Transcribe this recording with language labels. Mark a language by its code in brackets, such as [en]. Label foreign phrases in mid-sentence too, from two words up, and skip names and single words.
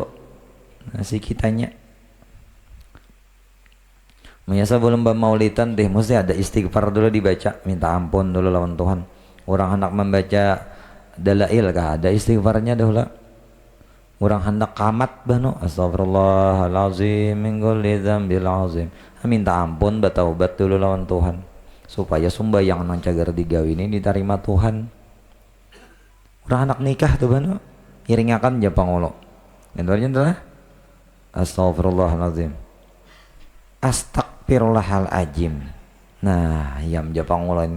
[bjn] Nah, si kitanya biasa belum maulidan deh, mesti ada istighfar dulu dibaca, minta ampun dulu lawan Tuhan. Orang hendak membaca dalail kah ada istighfarnya dahulu. Orang hendak kamat bano, [ar] astagfirullahalazim min kulli dzambil azim. [bjn] Minta ampun, bertaubat dulu lawan Tuhan supaya sumbayang nang cagar digawe ini diterima Tuhan. Orang hendak nikah tuh bano, iringakan ja pangolo. Ngendornya adalah astagfirullahalazim. Astagfirullahalazim. Nah, yam ja pangolo ini.